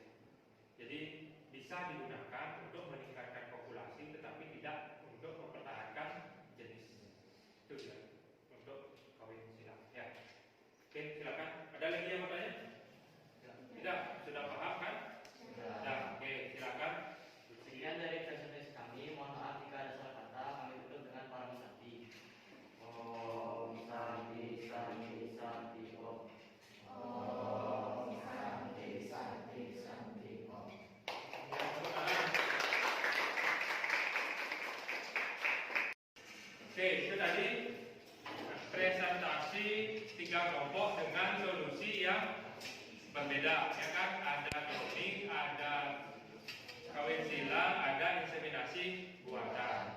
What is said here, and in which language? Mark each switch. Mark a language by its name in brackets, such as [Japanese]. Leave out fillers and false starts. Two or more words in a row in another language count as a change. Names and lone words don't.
[Indonesian] Jadi bisa digunakan untuk meningkatkan populasi tetapi tidak untuk mempertahankan jenis. Itu ya untuk kawin silang ya. Oke, silakan. Ada lagi yang mau tanya? Tidak, sudah paham kan? Sudah. Oke, silakan. Sekian dari presentation kami. Mohon maaf jika ada salah kata. Kami tutup dengan para santi. [Sanskrit] Om Santi Santi Santi Om. Om Santi Santi Santi Om. [Indonesian] Yang pertama. Oke, itu tadi presentasi 3 kelompok dengan solusi yang berbeda, ya kan? Ada cloning, ada kawin silang, ada inseminasi buatan.